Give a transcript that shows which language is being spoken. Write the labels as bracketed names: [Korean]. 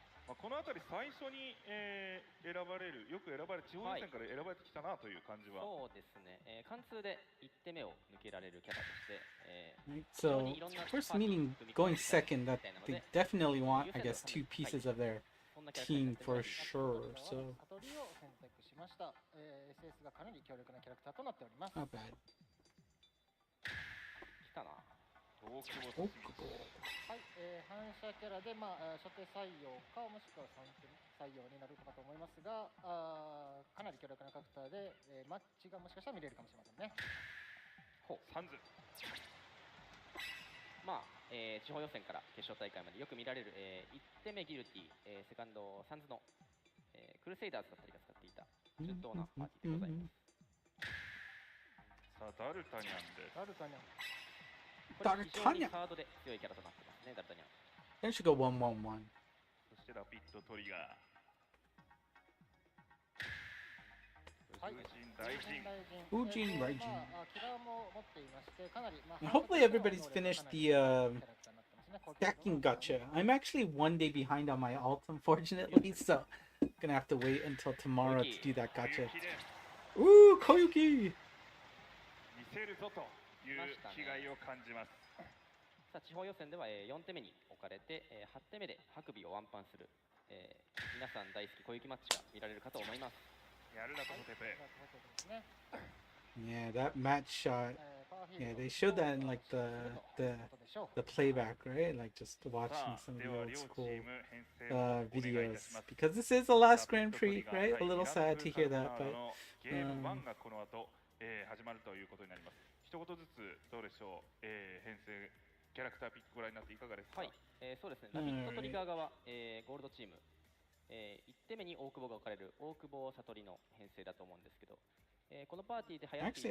[Japanese] この辺り最初に、選ばれる、よく選ばれ地方予選から選ばれてきたなという感じは。そうですね。貫通で1手目を抜けられるキャラとして、 [English] Right, so first meaning going second, that they definitely want, I guess, 2 pieces of their team for sure. So [Japanese] アトリを選択しました。SS がかなり強力なキャラクターとなっております。 [English] not bad. [Japanese] 来たな。大久保 [English] Okubo. [Japanese] はい、反射キャラで、初手採用かもしくは3手採用になるかと思いますが、かなり強力なキャラクターで、マッチがもしかしたら見れるかもしれませんね。サンズ。地方予選から決勝大会までよく見られる、1手目ギルティ、セカンドサンズの、クルセイダーズだったりが使っていた順当なパーティーでございます。さあダルタニャンです。ダルタニャン。これ非常にハードで強いキャラとなってますね、ダルタニャン。 [English] Then should go 1-1-1. [Japanese] そしてラピッドトリガー。はい、大臣。 [English] Ujin Raijin. [Japanese] キラーも持っていまして、かなり、 [English] And hopefully everybody's finished the stacking gacha. I'm actually 1 day behind on my alt, unfortunately, so gonna have to wait until tomorrow to do that gacha. Ooh, Koyuki! [Japanese] 見せるぞという気概を感じます。さあ地方予選では4手目に置かれて8手目でハクビをワンパンする皆さん大好き小雪マッチが見られるかと思います。やるなとテペ。 [English] Yeah, that match shot. Yeah, they showed that in like the playback, right? Like just watching some of the old school videos. Because this is the last Grand Prix, right? A little sad to hear that, but [Japanese] ゲーム1がこの後始まるということになります。一言ずつどうでしょう、編成キャラクターピックご覧になっていかがですか？はい、そうですね、ラビットトリガー側、ゴールドチーム、1手目に大久保が置かれる大久保悟りの編成だと思うんですけど、このパーティーで流行ってい